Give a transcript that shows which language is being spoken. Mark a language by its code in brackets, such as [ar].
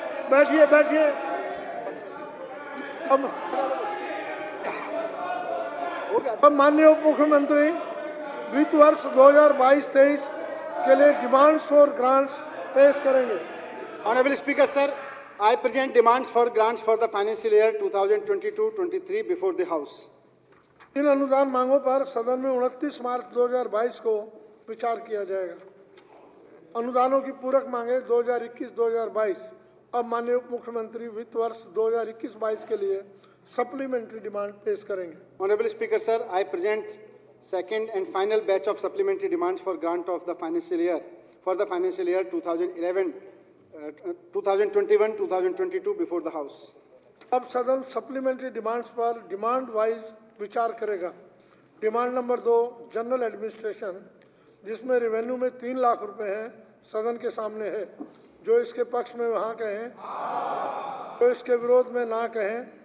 [hi] बैठिए बैठिए, अब हो गया। अब माननीय उप मुख्यमंत्री वित्त वर्ष 2022-23 के लिए डिमांड्स फॉर ग्रांट्स पेश करेंगे। [en] Honorable Speaker, sir, I present demands for grants for the financial year 2022-23 before the House. [hi] इन अनुदान मांगों पर सदन में 29 मार्च 2022 को विचार किया जाएगा। अनुदानों की पूरक मांगे 2021-2022। अब माननीय उप मुख्यमंत्री वित्त वर्ष 2021-22 के लिए सप्लीमेंट्री डिमांड पेश करेंगे। [en] Honorable Speaker, sir, I present second and final batch of supplementary demands for grant of the financial year for the financial year 2021-2022 before the House. [hi] अब सदन सप्लीमेंट्री डिमांड्स पर डिमांड वाइज विचार करेगा। Demand number 2 general administration, जिसमें revenue में 3 लाख रुपए हैं, सदन के सामने है। जो इसके पक्ष में वहाँ कहें, जो इसके विरोध में ना कहें।